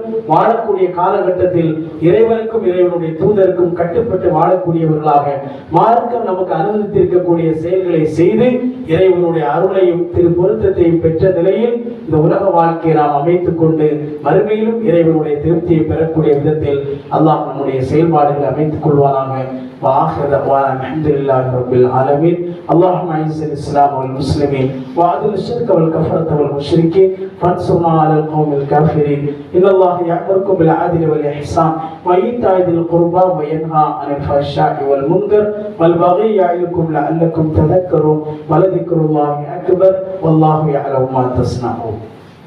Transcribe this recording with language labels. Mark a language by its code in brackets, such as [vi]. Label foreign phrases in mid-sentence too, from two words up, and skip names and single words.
[ta] வாழக்கூடிய காலகட்டத்தில் இறைவனுக்கும் இறைவனுடைய தூதருக்கும் கட்டுப்பட்டு வாழக்கூடியவர்களாக மார்க்கம் நமக்கு அனுமதித்திருக்கக்கூடிய செயல்களை செய்து இறைவனுடைய அருளையும் திரு பொருத்தத்தையும் பெற்ற நிலையில் இந்த உலக வாழ்க்கையை நாம் அமைத்துக் கொண்டு மறுமையிலும் இறைவனுடைய திருப்தியை பெறக்கூடிய விதத்தில் அல்லாஹ் நம்முடைய செயல்பாடுகளை அமைத்துக் கொள்வானாக. [ar] وآخر دعوانا الحمد لله رب العالمين. اللهم أعز الإسلام والمسلمين وأذل الشرك والكفرة والمشركين وانصرنا على القوم الكافرين. إن الله يأمركم بالعدل والإحسان وإيتاء ذي القربى وينهى عن الفحشاء والمنكر والبغي يعظكم لعلكم تذكرون ولذكر الله أكبر والله يعلم ما تصنعون.